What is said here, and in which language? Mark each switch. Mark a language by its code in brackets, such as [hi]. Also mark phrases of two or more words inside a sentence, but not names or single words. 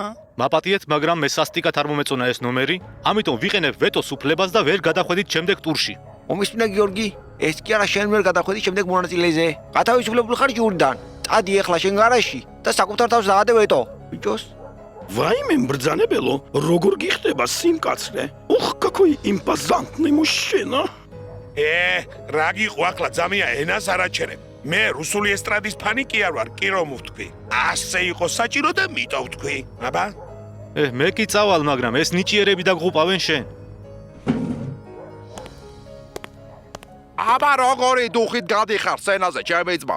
[ka] მაპატიეთ, მაგრამ მე სასტიკად არ მომეწონა ეს ნომერი, ამიტომ ვიყენებ ვეტოს უფლებას და ვერ გადახვედით შემდეგ ტურში. მომისმინა გიორგი, ეს კი არა შენ ვერ გადახვედი შემდეგ მონაწილეზე. გათავისუფლებული ხარ ჯურიდან. წადი ახლა შენ გარაჟში და საკუთარ თავს დაადე ვეტო. ბიჭოს. ვაიმე ბრძანებელო, როგორ გიხდება სიმკაცრე? უხ, [ru] какой импозантный мужчина. [ka] რა გიყო ახლა ძამია ენას არ აჩერებ. მე რუსული ესტრადის ფანი კი არ ვარ, კი რომ ვთქვი. ასე იყო საჭირო და მიტო ვთქვი. აბა? მე კი წავალ, მაგრამ ეს ნიჭიერები დაგღუპავენ შენ. აბა როგორი დუხით გადიხარ სცენაზე, ჩემი ძმა?